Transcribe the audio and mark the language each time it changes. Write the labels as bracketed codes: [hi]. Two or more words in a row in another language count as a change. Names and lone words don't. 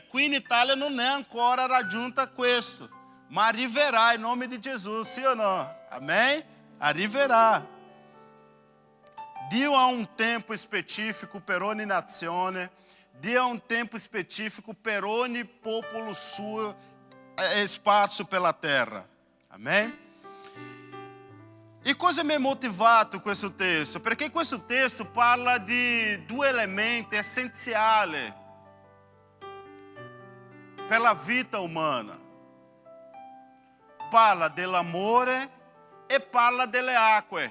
[it] Qui in Italia non è ancora raggiunta questo, ma arriverà in nome di Gesù, sì o no? Amém? Arriverà. Dio ha un tempo specifico per ogni nazione, Dio ha un tempo specifico per ogni popolo suo sparso [pt] pela terra. [it] Amém? E cosa mi ha motivato questo testo? Perché questo testo parla di due elementi essenziali per la vita umana. Parla dell'amore e parla delle acque.